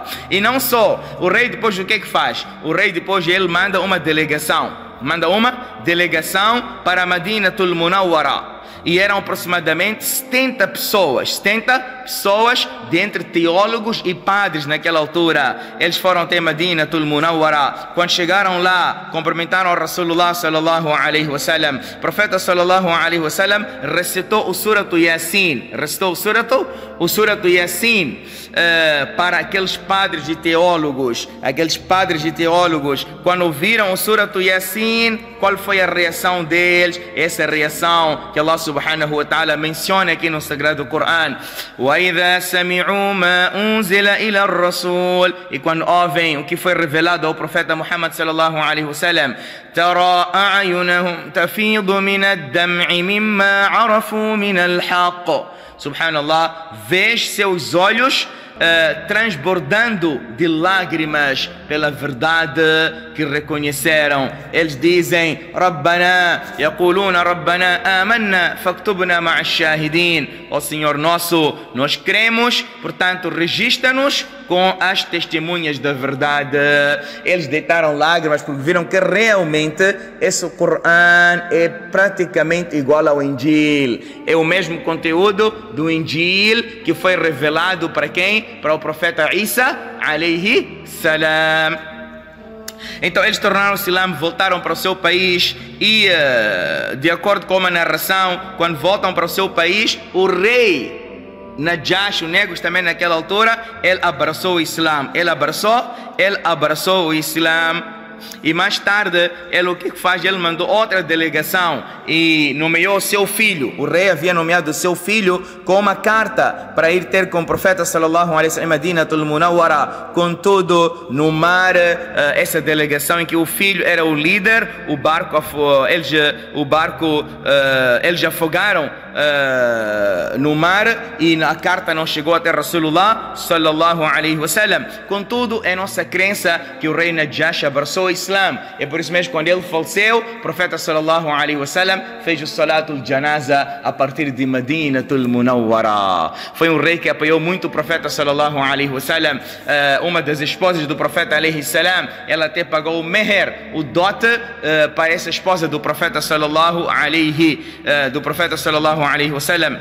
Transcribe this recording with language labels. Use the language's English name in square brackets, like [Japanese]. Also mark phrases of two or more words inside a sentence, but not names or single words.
[Portuguese] E não só, o rei depois o que faz? O rei depois ele manda uma delegação para Madinatul Munawwara, e eram aproximadamente 70 pessoas, dentre teólogos e padres naquela altura. Eles foram até Madinatul Munawwara. Quando chegaram lá, cumprimentaram o [Arabic] رسول الله صلى الله عليه وسلم. [Portuguese] O profeta [Arabic] صلى الله عليه وسلم [Portuguese] recitou o Suratu Yasin, para aqueles padres e teólogos. Quando ouviram o Suratu Yasin, qual foi a reação deles? Essa reação que [Arabic] الله سبحانه وتعالى [Portuguese] menciona aqui no Sagrado Coran. [Arabic] وَإِذَا سَمِعُوا مَا أُنزِلَ إِلَى الرَّسُولِ, [Portuguese] e quando ouvem o que foi revelado ao profeta Muhammad [Arabic] صلى الله عليه وسلم, تَرَى أَعْيُنَهُمْ تَفِيضُ مِنَ الدَّمْعِ مِمَّا عَرَفُوا مِنَ الْحَقِّ. [Portuguese] Subhanallah, vês seus olhos transbordando de lágrimas pela verdade que reconheceram. Eles dizem: [Arabic] ربنا، يقولون ربنا آمنا فاكتبنا مع الشاهدين. [Portuguese] Ó Senhor nosso, nós cremos, portanto registra-nos com as testemunhas da verdade. Eles deitaram lágrimas porque viram que realmente esse Coran é praticamente igual ao Injil. É o mesmo conteúdo do Injil que foi revelado para quem? Para o profeta Isa [Arabic] عليه السلام. [Portuguese] Então eles tornaram-se Islã, voltaram para o seu país e, de acordo com uma narração, quando voltam para o seu país, o rei Najash, o Negus também naquela altura, ele abraçou o Islã. Ele abraçou o Islã. E mais tarde, ele o que faz? Ele mandou outra delegação e nomeou seu filho. O rei havia nomeado seu filho com uma carta para ir ter com o profeta [Arabic] صلى الله عليه وسلم [Portuguese] em Madinatul Munawwara. Contudo, no mar, essa delegação em que o filho era o líder, eles afogaram no mar e a carta não chegou até [Arabic] رسول الله صلى الله عليه وسلم. [Portuguese] Contudo, é nossa crença que o rei Najash abraçou o Islã. É por isso mesmo, quando ele faleceu, o profeta [Arabic] صلى الله عليه وسلم [Portuguese] fez o [Arabic] صلاة الجنازة [Portuguese] a partir de Madinatul Munawwara. Foi um rei que apoiou muito o profeta [Arabic] صلى الله عليه وسلم. [Portuguese] Uma das esposas do profeta [Arabic] عليه السلام, [Portuguese] ela até pagou o meher, o dote, para essa esposa do profeta [Arabic] صلى الله عليه وسلم.